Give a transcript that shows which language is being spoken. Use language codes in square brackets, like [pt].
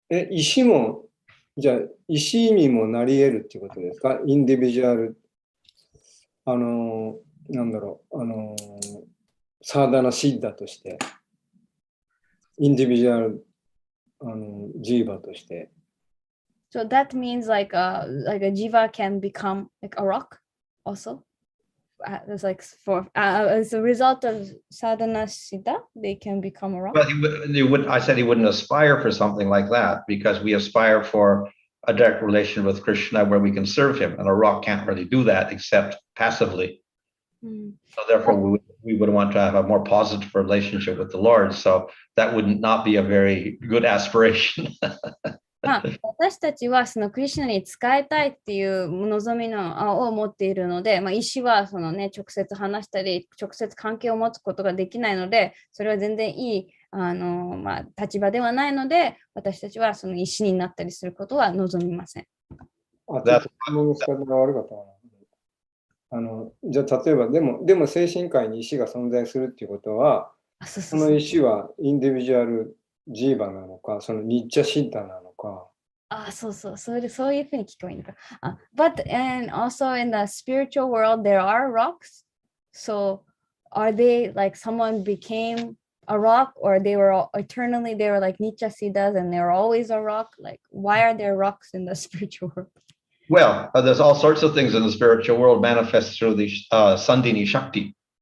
[ja] 石もじゃあ石にもなり得るっていうことですか？インディビジュアルなんだろうサーダナシッダとして、インディビジュアルジーバとして。 [en] So that means like a jiva can become like a rock also. It's like as a result of sadhana siddha, they can become a rock. But I said he wouldn't aspire for something like that, because we aspire for a direct relation with Krishna where we can serve him, and a rock can't really do that except passively. So therefore, we would want to have a more positive relationship with the Lord. So that would not be a very good aspiration. [ja] 私たちはそのクリシュナに仕えたいっていう望みを持っているので、石はその、直接話したり直接関係を持つことができないので、それは全然いい立場ではないので、私たちはその石になったりすることは望みません。ちょっと質問の仕方が悪かったな。じゃあ例えばでも精神界に石が存在するっていうことは、その石はインディビジュアルジーバなのか、そのニッチャシッダなのか。そういうふうに聞けばいいのか。 [en] But and also in the spiritual world there are rocks. So are they like someone became a rock, or they were eternally they were like Nittya Siddhas and they were always a rock? Like why are there rocks in the spiritual world? Well, there's all sorts of things in the spiritual world manifest through the Sandhini Shakti.